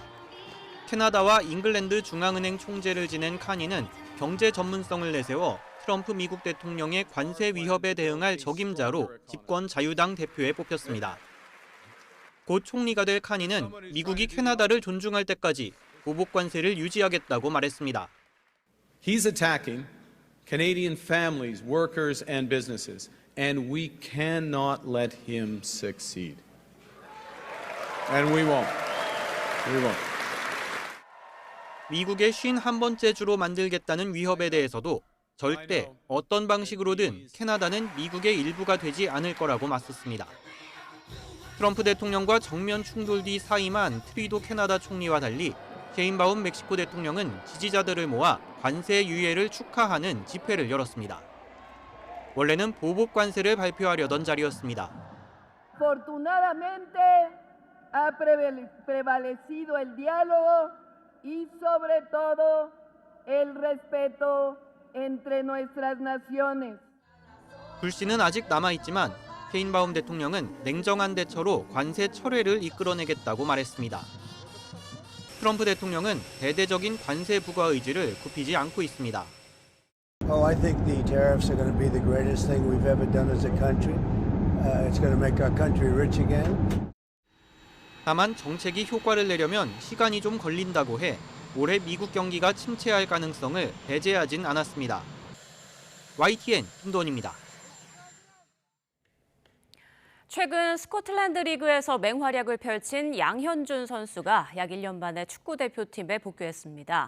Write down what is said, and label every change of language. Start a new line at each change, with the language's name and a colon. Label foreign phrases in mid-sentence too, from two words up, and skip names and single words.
Korean: 캐나다와 잉글랜드 중앙은행 총재를 지낸 카니는 경제 전문성을 내세워 트럼프 미국 대통령의 관세 위협에 대응할 적임자로 집권 자유당 대표에 뽑혔습니다. 곧 총리가 될 카니는 미국이 캐나다를 존중할 때까지 보복 관세를 유지하겠다고 말했습니다.
English: He's attacking Canadian families, workers and businesses, and we cannot let him succeed. And we won't. We won't.
Korean: 미국의 51번째 주로 만들겠다는 위협에 대해서도 절대 어떤 방식으로든 캐나다는 미국의 일부가 되지 않을 거라고 맞섰습니다. 트럼프 대통령과 정면 충돌 뒤 사임한 트루도 캐나다 총리와 달리 셰인바움 멕시코 대통령은 지지자들을 모아 관세 유예를 축하하는 집회를 열었습니다. 원래는 보복 관세를 발표하려던 자리였습니다.
Spanish: Afortunadamente ha prevalecido el diálogo y sobre todo el respeto entre nuestras naciones.
Korean: 불씨는 아직 남아있지만 셰인바움 대통령은 냉정한 대처로 관세 철회를 이끌어내겠다고 말했습니다. 트럼프 대통령은 대대적인 관세 부과 의지를 굽히지 않고 있습니다.
English: Oh, I think the tariffs are going to be the greatest thing we've ever done as a country. It's going to make our country rich again.
Korean: 다만 정책이 효과를 내려면 시간이 좀 걸린다고 해 올해 미국 경기가 침체할 가능성을 배제하진 않았습니다. YTN 김도원입니다. 최근 스코틀랜드 리그에서 맹활약을 펼친 양현준 선수가 약 1년 만에 축구대표팀에 복귀했습니다.